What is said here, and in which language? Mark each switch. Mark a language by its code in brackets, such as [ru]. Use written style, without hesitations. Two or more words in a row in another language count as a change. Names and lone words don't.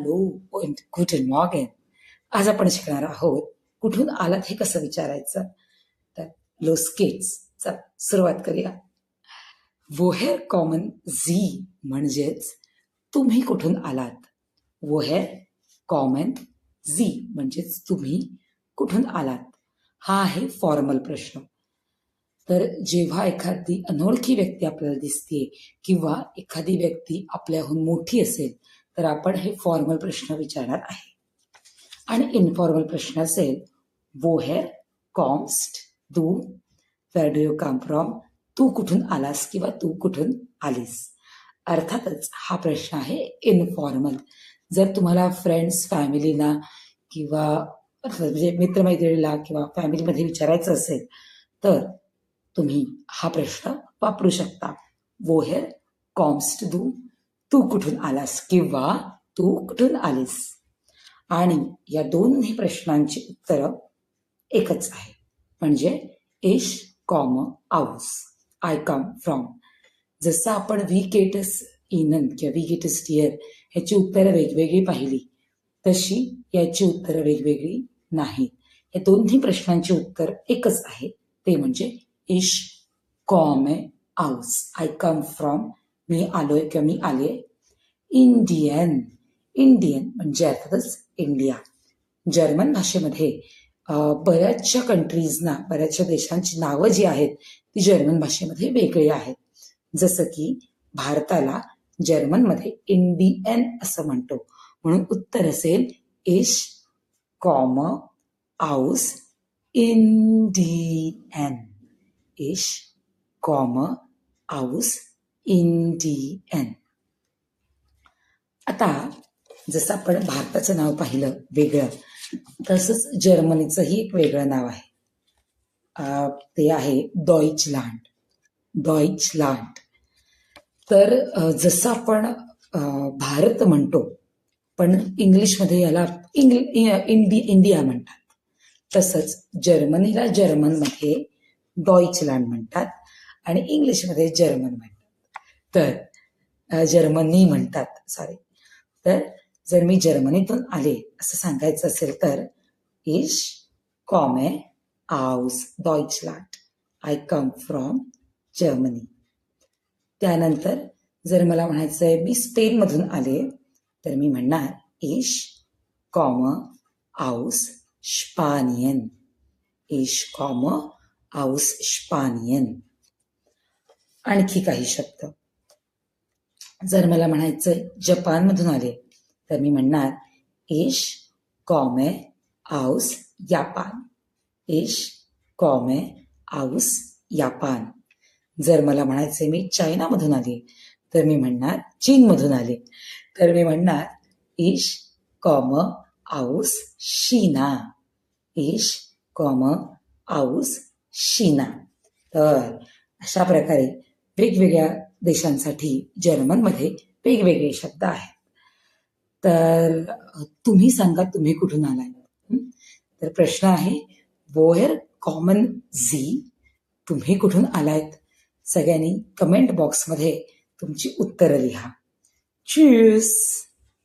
[de] हॅलो und guten Morgen. [mr] आज आपण शिकणार आहोत कुठून आलात हे कसं विचारायचं. [de] तर los geht's. [mr] चला सुरुवात करूया. [de] woher kommen Sie [mr] म्हणजेच तुम्ही कुठून आलात. [de] woher kommen Sie [mr] म्हणजेच तुम्ही कुठून आलात. हा आहे फॉर्मल प्रश्न. तर जेव्हा एखादी अनोळखी व्यक्ती आपल्याला दिसते किंवा एखादी व्यक्ती आपल्याहून मोठी असेल तर आपण हे फॉर्मल प्रश्न विचारणार आहे. आणि इनफॉर्मल प्रश्न असेल [de] woher kommst du, [en] where do you come from, [mr] तू कुठून आलास किंवा तू कुठून आलीस. अर्थातच हा प्रश्न आहे इनफॉर्मल. जर तुम्हाला [en] friends familyला [mr] किंवा म्हणजे मित्रमैत्रिणीला किंवा फॅमिलीमध्ये विचारायचं असेल तर तुम्ही हा प्रश्न वापरू शकता. woher kommst du, तू कुठून आलास किंवा तू कुठून आलीस. आणि या दोन्ही प्रश्नांची उत्तरं एकच आहे, म्हणजे [de] ich komme aus, [en] I come from. [mr] जसं आपण [de] wie geht es Ihnen [mr] किंवा [de] wie geht es dir [mr] ह्याची उत्तरं वेगवेगळी पाहिली तशी याची उत्तरं वेगवेगळी नाहीत. या दोन्ही प्रश्नांची उत्तर एकच आहे, ते म्हणजे [de] ich komme aus, [en] I come from, [mr] मी आलोय किंवा मी आले. इंडियन म्हणजे अर्थातच इंडिया. जर्मन भाषेमध्ये बऱ्याचशा कंट्रीजना, बऱ्याचशा देशांची नावं जी आहेत ती जर्मन भाषेमध्ये वेगळी आहेत. जसं की भारताला जर्मनमध्ये इंडियन असं म्हणतो, म्हणून उत्तर असेल [de] ich komme aus Indien. ich komme aus Indien. [mr] आता जसं आपण भारताचं नाव पाहिलं वेगळं, तसंच जर्मनीचंही एक वेगळं नाव आहे. ते आहे डॉइचलँड. तर जसं आपण भारत म्हणतो पण इंग्लिशमध्ये याला इंडिया म्हणतात, तसंच जर्मनीला जर्मनमध्ये डॉइचलँड म्हणतात आणि इंग्लिशमध्ये जर्मन म्हणतात. तर जर्मनी म्हणतात सॉरी. तर जर मी जर्मनीतून आले असं सांगायचं असेल तर [de] ich komme aus Deutschland, [en] I come from Germany. [mr] त्यानंतर जर मला म्हणायचं आहे मी स्पेनमधून आले तर मी म्हणणार [de] ich komme aus Spanien, ich komme aus Spanien. [mr] आणखी काही शब्द. जर मला म्हणायचं जपानमधून आले तर मी म्हणणार [de] ich komme aus Japan, ich komme aus Japan. [mr] जर मला म्हणायचे मी चायनामधून आले तर मी म्हणणार चीनमधून आले तर मी म्हणणार [de] ich komme aus China, ich komme aus China. [mr] तर अशा प्रकारे वेगवेगळ्या देशांसाठी जर्मनमध्ये वेगवेगळे शब्द आहेत. तर तुम्ही सांगा तुम्ही कुठून आलाय. तर प्रश्न आहे woher kommen Sie, तुम्ही कुठून आलायत. सगळ्यांनी [en] comment boxमध्ये [mr] तुमची उत्तरं लिहा. [de] Tschüss.